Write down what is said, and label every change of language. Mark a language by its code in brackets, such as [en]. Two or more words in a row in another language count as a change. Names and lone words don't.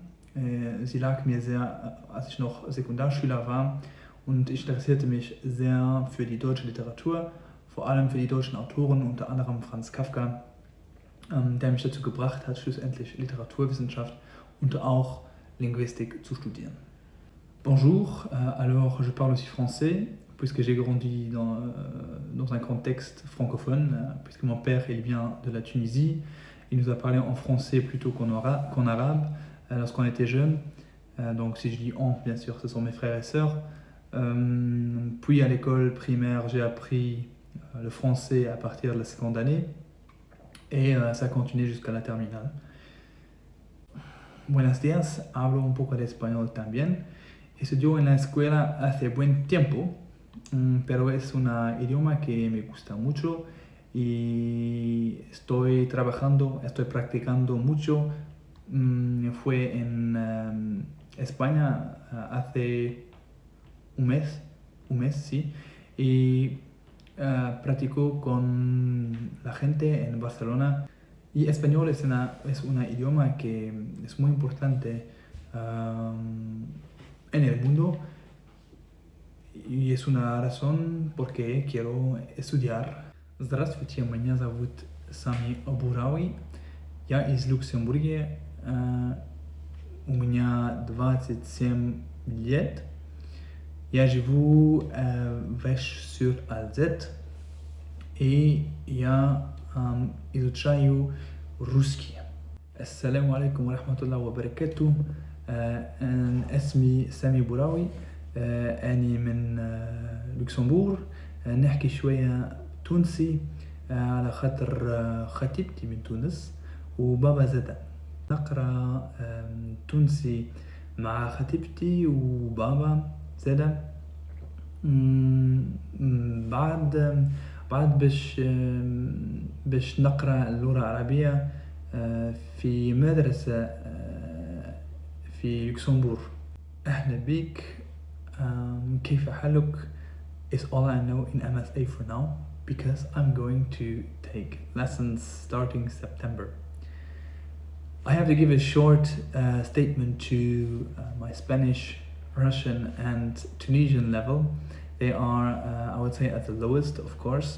[de] Sie lag mir sehr, als ich noch Sekundarschüler war, und ich interessierte mich sehr für die deutsche Literatur, vor allem für die deutschen Autoren, unter anderem Franz Kafka, der mich dazu gebracht hat, schlussendlich Literaturwissenschaft und auch Linguistik zu studieren. [fr] Bonjour, alors je parle aussi français, puisque j'ai grandi dans un contexte francophone, puisque mon père il vient de la Tunisie. Il nous a parlé en français plutôt qu'en arabe lorsqu'on était jeune. Donc si je dis on, bien sûr, ce sont mes frères et sœurs. Puis à l'école primaire, j'ai appris le français à partir de la seconde année et ça a continué jusqu'à la terminale. [es] Buenos días, hablo un poco de español también. Estudio en la escuela hace buen tiempo, pero es un idioma que me gusta mucho y estoy practicando mucho. Fue en España hace un mes, sí, y practico con la gente en Barcelona. Y español es un idioma que es muy importante en el mundo [ru] и есть [es] una razón por qué quiero estudiar. [ru] Здравствуйте, меня зовут Сами Боурауи, я из Люксембурга, у меня 27 лет, я живу в Эш-Сюр-Алзет и я изучаю русский. [ar] السلام عليكم ورحمة الله وبركاته. اسمي سامي بوراوي، أني من لوكسمبورغ، نحكي شوية تونسي على خاطر خطيبتي من تونس وبابا زادا. نقرأ تونسي مع خطيبتي وبابا زادا. بعد باش نقرأ اللغة العربية في مدرسة في لوكسمبورغ. أهلا بك. كيف حالك [en] is all I know in MSA for now, because I'm going to take lessons starting September. I have to give a short statement to my Spanish, Russian and Tunisian level. They are, I would say, at the lowest, of course.